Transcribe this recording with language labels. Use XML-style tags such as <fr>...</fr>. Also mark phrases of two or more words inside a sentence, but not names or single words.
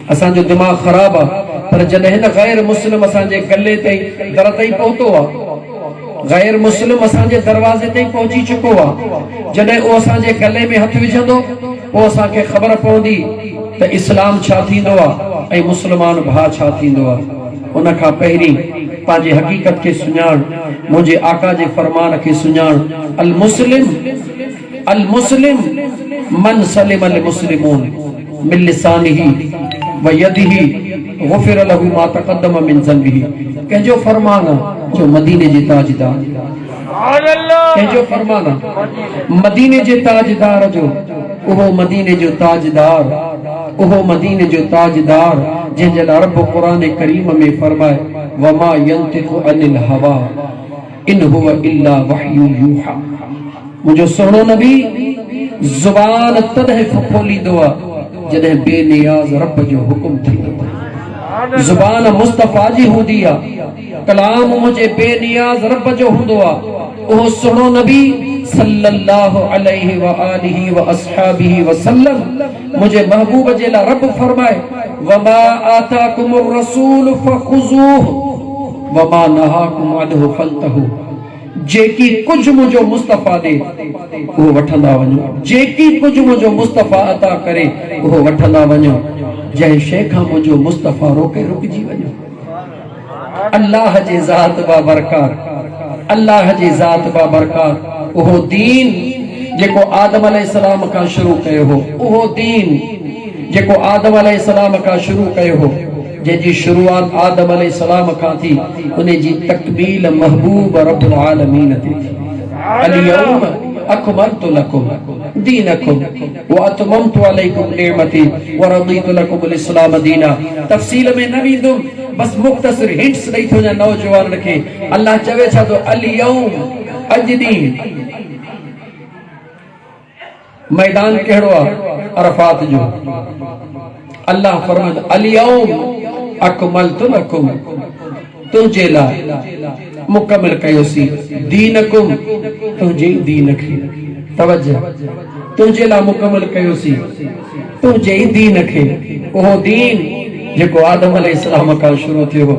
<sd>असांजो दिमाग़ ख़राबु आहे, पर जॾहिं हिन गैर मुस्लिम असांजे गले ताईं दर ताईं पहुतो आहे, गैर मुस्लिम असांजे दरवाज़े ताईं पहुची चुको आहे, जॾहिं उहो असांजे गले में हथ विझंदो, पोइ असांखे ख़बर पवंदी त इस्लाम छा थींदो आहे ऐं मुस्लमान भाउ छा थींदो आहे। उन खां पहिरीं पंहिंजे हक़ीक़त खे सुञाण, मुंहिंजे आका जे फरमान खे सुञाण।</sd> <ar>المسلم من سلم المسلمون من لسانه ويده غفر له ما تقدم من ذنبه.</ar> <sd>कंहिंजो फरमान आहे जो मदीने जे ताजदार, कंहिंजो फरमान आहे मदीने जे ताजदार जो, उहो मदीने जो ताजदार, उहो मदीने जो ताजदार जंहिंजे लाइ रब क़ुरान करीम में फरमाए,</sd> <ar>وما ينطق عن الهوى إن هو إلا وحي يوحى.</ar> <sd>मुंहिंजो सुहिणो नबी ज़ुबान तॾहिं खोलींदो आहे जॾहिं बेनियाज़ रब जो हुकुम थींदो आहे। ज़ुबान मुस्तफ़ा जी हूंदी आहे, कलाम मुंहिंजे बेनियाज़ रब जो हूंदो आहे। उहो सुहिणो नबी</sd> <ar>صلى الله عليه وآله وأصحابه وسلم,</ar> <sd>मुझे महबूब जे लाइ रब फरमाए,</sd> <ar>وما آتاكم الرسول فخذوه وما نهاكم عنه فانتهوا.</ar> <sd>जेकी कुछ मुझो मुस्तफ़ा दे उहो वठंदा वञो, जेकी कुछ मुझो मुस्तफ़ा अता करे उहो वठंदा वञो, जंहिं शइ खां मुझो मुस्तफ़ा रोके रुकजी वञो। अल्लाह जे ज़ात बाबरकार, अल्लाह जी ज़ात बाबरकार। उहो दीन जेको आदम अलैहिस्सलाम खां शुरू कयो हो, उहो दीन जेको आदम अलैहिस्सलाम खां शुरू कयो हो, जंहिंजी शुरूआत आदम अलैहिस्सलाम खां थी, उन जी तकमील महबूब</sd> <ar>رب العالمين</ar> <sd>ते थी।</sd> <ar>اليوم أكملت لكم دينكم وأتممت عليكم نعمتي ورضيت لكم الإسلام دينا.</ar> <sd>तफसील में न वेंदुम, बस मुख्तसर हिंट्स ॾेई थो वञा नौजवान खे। अल्लाह चवे छा थो, अल-यौम, अॼु ॾींहुं। मैदान कहिड़ो आहे? अरफात जो। अल्लाह फरमाए,</sd> <ar>اليوم أكملت لكم,</ar> <sd>तुंहिंजे लाइ मुकमिल कयोसीं दीनकुम, तुंहिंजे दीन खे। तवज्जो, तुंहिंजे लाइ मुकमिल कयोसीं तुंहिंजे दीन खे। उहो दीन जेको आदम अलैहिस्सलाम खां शुरू थियो हो।</sd>